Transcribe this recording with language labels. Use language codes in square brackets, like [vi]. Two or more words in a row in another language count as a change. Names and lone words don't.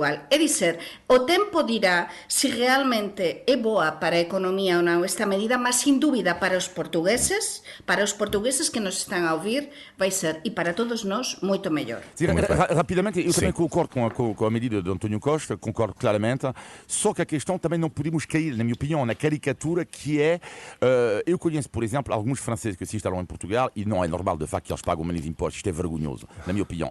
[gl] É dizer, o tempo dirá se realmente é boa para a economía ou non esta medida, mas sin dúbida para os portugueses que nos están a ouvir, vai ser, e para todos nós, moito mellor. [pt] Rapidamente, eu também concordo com a medida de António Costa, concordo claramente, só que a questão também não podemos cair, na minha opinião, na caricatura que é, eu conheço, por exemplo, alguns franceses que se instalam em Portugal e não é normal, de facto, que eles pagam menos impostos, isto é vergonhoso, na minha opinião.